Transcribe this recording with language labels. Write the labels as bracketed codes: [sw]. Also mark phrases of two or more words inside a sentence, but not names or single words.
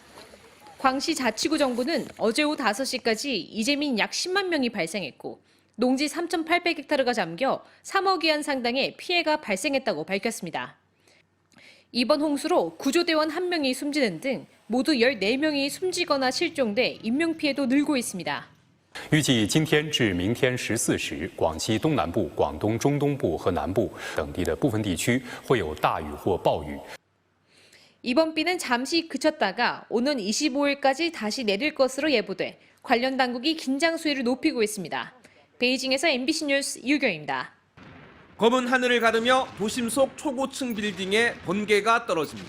[ko] 광시 자치구 정부는 어제 오후 5시까지 이재민 약 10만 명이 발생했고 농지 3,800헥타르가 잠겨 3억 위안 상당의 피해가 발생했다고 밝혔습니다. 이번 홍수로 구조대원 1명이 숨지는 등 모두 14명이 숨지거나 실종돼 인명피해도 늘고 있습니다. [zh] 预计今天至明天14时，广西东南部、广东中东部和南部等地的部分地区会有大雨或暴雨。 [ko] 이번 비는 잠시 그쳤다가 오는 25일까지 다시 내릴 것으로 예보돼 관련 당국이 긴장 수위를 높이고 있습니다. 베이징에서 MBC 뉴스 유경입니다. 검은 하늘을 가르며 도심 속 초고층 빌딩에 번개가 떨어집니다.